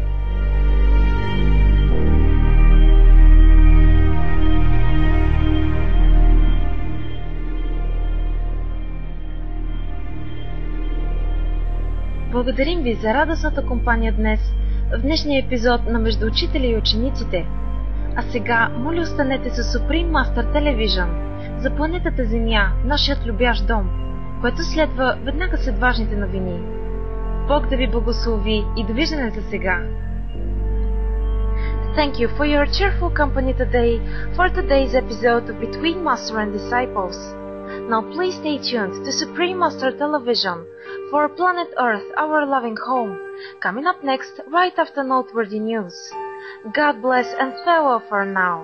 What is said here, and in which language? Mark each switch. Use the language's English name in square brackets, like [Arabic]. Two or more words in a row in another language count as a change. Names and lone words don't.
[Bulgarian] Благодарим ви за радостната компания днес, в днешния епизод на Между учители и учениците. А сега, моля, останете с Supreme Master Television за планетата Земя, нашият любящ дом, което следва веднага след важните новини. Бог да ви благослови и довиждане за сега! [English] thank you for your cheerful company today for today's episode of Between Master and Disciples. Now please stay tuned to Supreme Master Television for Planet Earth, Our Loving Home, coming up next right after noteworthy news. God bless and farewell for now.